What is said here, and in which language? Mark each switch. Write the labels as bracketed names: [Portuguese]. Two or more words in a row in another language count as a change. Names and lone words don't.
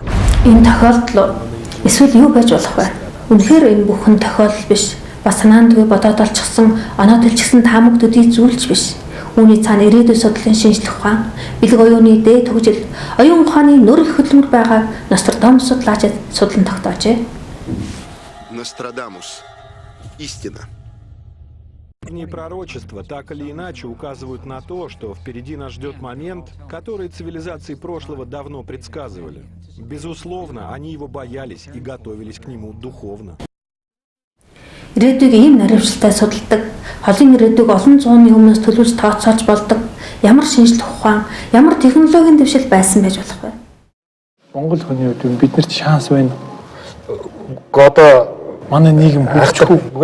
[Mongolian] Энэ тохиолдол эсвэл юу байж болох вэ? Үнэхээр энэ бүхэн тохиолдол биш. Бас санаанд үе бодоод олчихсан, оноо төлчихсэн таамаг төдий зүйлч биш. Үүний цаана ирээдүйн судлалын шинжлэх ухаан, бэлэг оюуны дээд хөгжил, оюун ухааны нөр их хөдөлмөр байгааг Нострадамус судлаачид судлан тогтоожээ. Нострадамус. [Russian] Истина. Пророчества так или иначе указывают на то, что впереди нас ждет момент, который цивилизации прошлого давно предсказывали. Безусловно, они его боялись и готовились к нему духовно. [Mongolian] Ирээдүйг ийм наривчлалтай судалдаг, холын ирээдүйг олон зууны өмнөөс төлөвлөж тооцоолж болдог, ямар шинжлэх ухаан, ямар технологийн дэвшил байсан байж болох вэ? Монгол хүний хувьд биднэрт шанс байна. Одоо манай нийгэм хөгжихгүй.